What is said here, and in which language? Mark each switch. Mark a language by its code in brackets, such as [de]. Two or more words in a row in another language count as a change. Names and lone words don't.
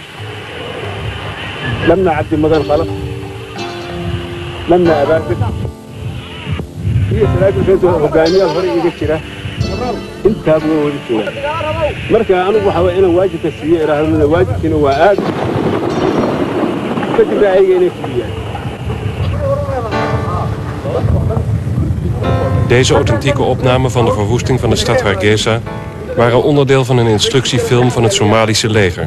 [so] lamna cabdi madan qalab lamna abaabir iyo saraakiisha hogaamiyaha hore iga jira intaaba waa wada joogaan marka anigu waxaa waa inaan waajibka siiyo iraahdo waajibkiina waa aad kadib ayaga inay fuliyaan. [nl] Deze authentieke opnamen van de verwoesting van de stad Hargeisa waren onderdeel van een instructiefilm van het Somalische leger.